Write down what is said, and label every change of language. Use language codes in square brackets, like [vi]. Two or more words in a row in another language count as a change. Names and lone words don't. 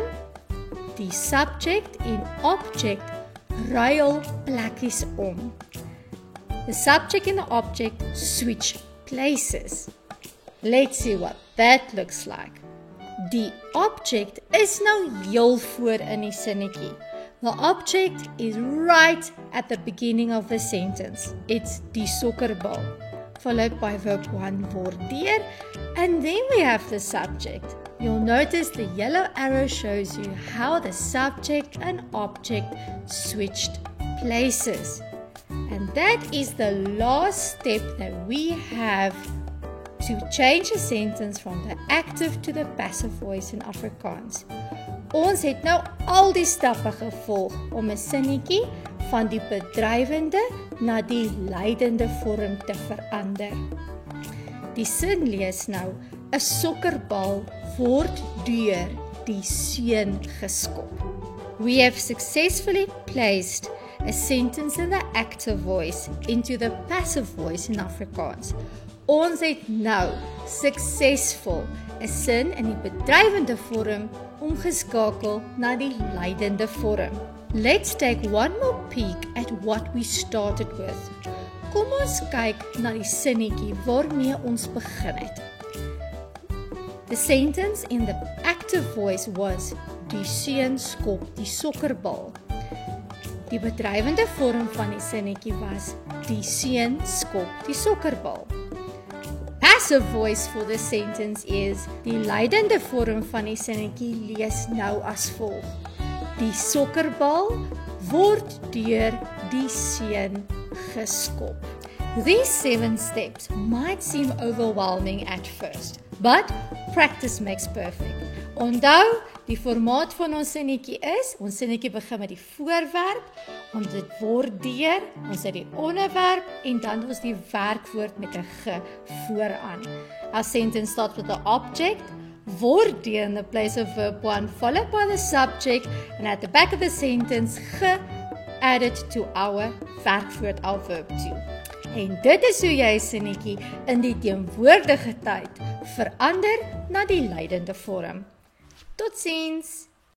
[af] Die subject en object ruil plekkies om. [en] The subject and the object switch places. Let's see what that looks like. [af] Die object is nou heel voor in die sinnetjie. [en] The object is right at the beginning of the sentence. It's [af] die sokkerbal, [en] followed by verb 1 [af] word deur, [en] and then we have the subject. You'll notice the yellow arrow shows you how the subject and object switched places. And that is the last step that we have to change a sentence from the active to the passive voice in Afrikaans. [af] Ons het nou al die stappe gevolg om 'n sinnetjie van die bedrywende na die leidende vorm te verander. Die sin lees nou: 'n sokkerbal word deur die seun geskop. [en] We have successfully placed a sentence in the active voice into the passive voice in Afrikaans. [af] Ons het nou suksesvol 'n sin in die bedrywende vorm omgeskakel na die leidende vorm. [en] Let's take one more peek at what we started with. [af] Kom ons kyk na die sinnetjie waarmee ons begin het. [en] The sentence in the active voice was: [af] die seun skop die sokkerbal. Die bedrywende vorm van die sinnetjie was: die seun skop die sokkerbal. [en] Passive voice for the sentence is: [af] die leidende vorm van die sinnetjie lees nou as volg: die sokkerbal word deur die seun geskop. [en] These 7 steps might seem overwhelming at first, but practice makes perfect. [af] Onthou, die formaat van ons sinnetjie is: ons sinnetjie begin met die voorwerp, ons dit word deur, ons het die onderwerp en dan ons die werkwoord met 'n ge vooraan. [en] Our sentence starts with the object, [af] word deur [en] in the place of verb 1, followed by the subject, and at the back of the sentence, ge added to our werkwoord, our verb 2. [af] En dit is hoe jy sinnetjie in die teenwoordige tyd verander na die leidende vorm. Totsiens!